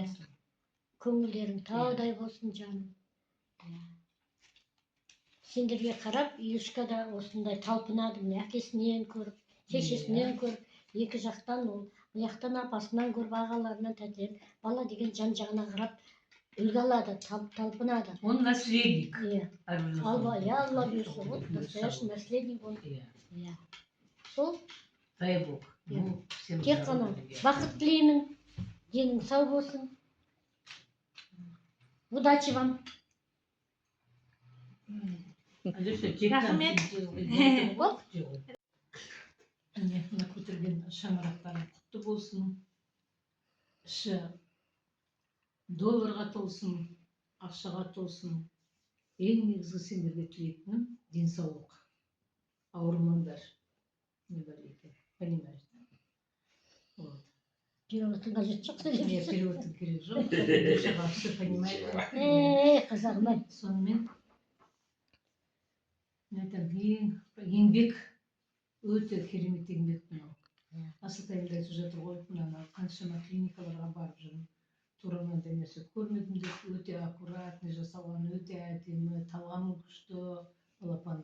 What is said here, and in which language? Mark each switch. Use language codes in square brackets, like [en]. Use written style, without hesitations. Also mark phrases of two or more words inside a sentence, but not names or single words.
[kk] Көңілдерің таудай болсын жаным. Сендерге қарап, Илюшка да осындай талпынады. Әкесінен көріп, шешесінен көріп, екі жақтан ол, бұяқтан апасынан көріп, ағаларынан тәтер, бала деген жан-жағына қарап, үлгі алады, талпынады. [ru] Он наследник. [kk] Алла бұйырса, [ru] вот настоящий наследник он. [kk] Сол? [ru] Дай Бог. [kk] Тек қана бақыт тілеймін, денің сау болсын. [ru] Удачи вам. [kk] Рахмет. Мына көтерген шаңырақтарың құтты болсын. Іші долларға толсын, ақшаға толсын. Ең негізгі сендерге тілейтінім денсаулық. Ауырмаңдар. Не бар екен, понимаешь? Переводтың қажеті жоқ сөйлеп. Переводтың керек жоқ. [ru] Душа все понимает. [kk] Қазағым-ай. Сонымен еңбек өте керемет еңбек мынау. асатайымда айтып жатыр ғой, мына қаншама клиникаларға барып жүрмін. Турамен демесе көрмедім деп, өте аккуратный жасалған, өте әдемі, талғамы күшті балапан.